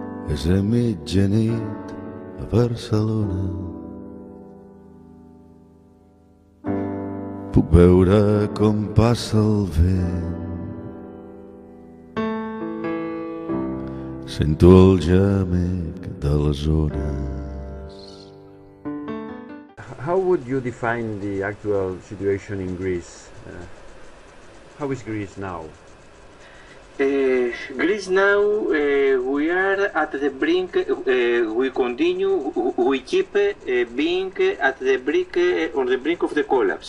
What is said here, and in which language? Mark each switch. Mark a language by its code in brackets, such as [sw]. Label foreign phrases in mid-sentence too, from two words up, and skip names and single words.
[ca] és a mitjanit a Barcelona. Puc veure com passa el vent, sento el gemec de les ones. [en] How would you define the actual situation in Greece? How is Greece now? Greece now, we are at the brink, we keep being at the brink, on the brink of the collapse.